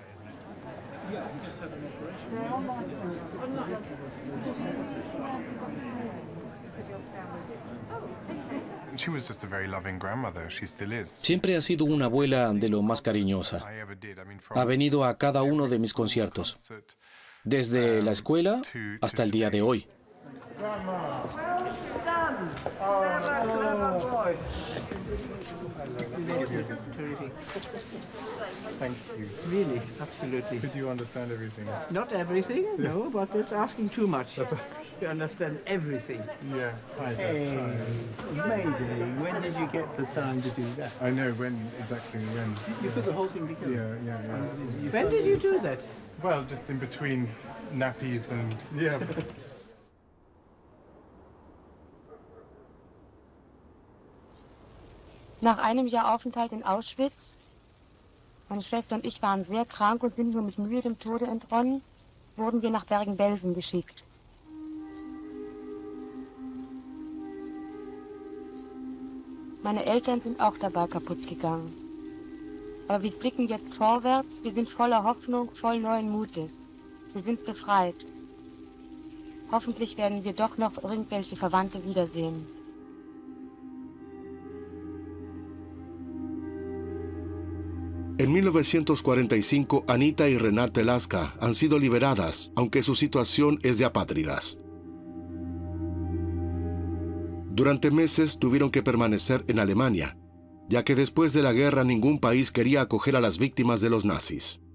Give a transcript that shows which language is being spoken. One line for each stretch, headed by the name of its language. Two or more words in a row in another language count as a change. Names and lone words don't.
Spanish: Siempre ha sido una abuela de lo más cariñosa. Ha venido a cada uno de mis conciertos, desde la escuela hasta el día de hoy.
English: Thank you. Really, absolutely. Did you understand everything? Not everything, no, but it's asking too much to understand everything. Yeah. Hey, amazing. When did you get the time to do that? I know exactly when. You put the whole thing together? Yeah. When did you do that? Well, just in between nappies and, yeah.
German: Nach einem Jahr Aufenthalt in Auschwitz, meine Schwester und ich waren sehr krank und sind nur mit Mühe dem Tode entronnen, wurden wir nach Bergen-Belsen geschickt. Meine Eltern sind auch dabei kaputt gegangen. Aber wir blicken jetzt vorwärts, wir sind voller Hoffnung, voll neuen Mutes. Wir sind befreit. Hoffentlich werden wir doch noch irgendwelche Verwandte wiedersehen.
Spanish: En 1945, Anita y Renate Laska han sido liberadas, aunque su situación es de apátridas. Durante meses tuvieron que permanecer en Alemania, ya que después de la guerra ningún país quería acoger a las víctimas de los nazis.